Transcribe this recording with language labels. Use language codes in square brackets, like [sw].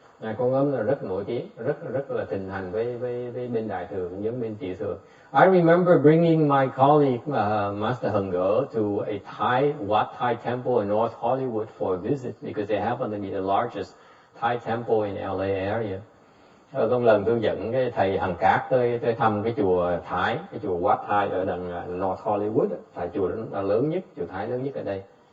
[vi] Ngài Quan Âm là rất nổi tiếng, rất là thịnh hành với bên Đại Thừa, giống bên Tiểu Thừa. [en] I remember bringing my colleague Master Heng Ge to a Wat Thai temple in North Hollywood for a visit because they happen to be the largest Thai temple in LA area. [vi] Có lần tôi dẫn cái thầy Hằng Cát tới thăm cái chùa Thái, cái chùa Wat Thai ở đằng North Hollywood, tại chùa đó là lớn nhất, chùa Thái lớn nhất ở đây.